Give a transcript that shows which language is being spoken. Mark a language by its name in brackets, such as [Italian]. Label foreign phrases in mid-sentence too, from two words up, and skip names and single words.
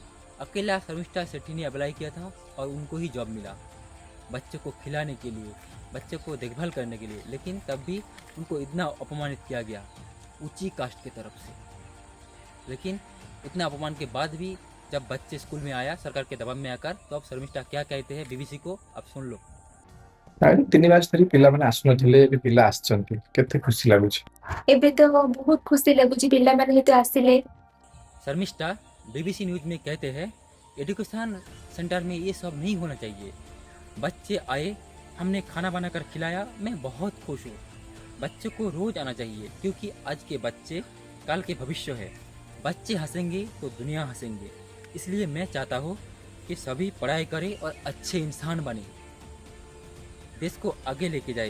[Hindi] अकेला शर्मिष्ठा शेट्टी ने अप्लाई किया था और उनको ही जॉब मिला, बच्चों को खिलाने के लिए, बच्चों को देखभाल करने के लिए। लेकिन तब भी उनको इतना अपमानित किया गया ऊंची कास्ट की तरफ से। लेकिन इतना अपमान के बाद भी जब बच्चे स्कूल में आया सरकार के दबाव में आकर, तो अब शर्मिष्ठा क्या कहते हैं बीबीसी को, अब सुन लो। [Odia] 3 ମାସ ଧରି पिलाମାନେ ଆସୁନଥିଲେ, ଏବେ ପିଲା ଆସିଛନ୍ତି, କେତେ ଖୁସି ଲାଗୁଛି। ଏବେ ତ ବହୁତ ଖୁସି ଲାଗୁଛି, ପିଲାମାନେ ଯେହେତୁ ଆସିଲେ। [Hindi] शर्मिष्ठा बीबीसी न्यूज में कहते हैं, [English] education center [Hindi] में ये सब नहीं होना चाहिए। बच्चे आए, हमने खाना बनाकर खिलाया, मैं बहुत खुश हूँ। बच्चों को रोज आना चाहिए क्योंकि आज के बच्चे कल के भविष्य है। बच्चे हंसेंगे तो दुनिया हंसेंगे, इसलिए मैं चाहता हूँ कि सभी पढ़ाई करें और अच्छे इंसान बने, देश को आगे लेके जाए।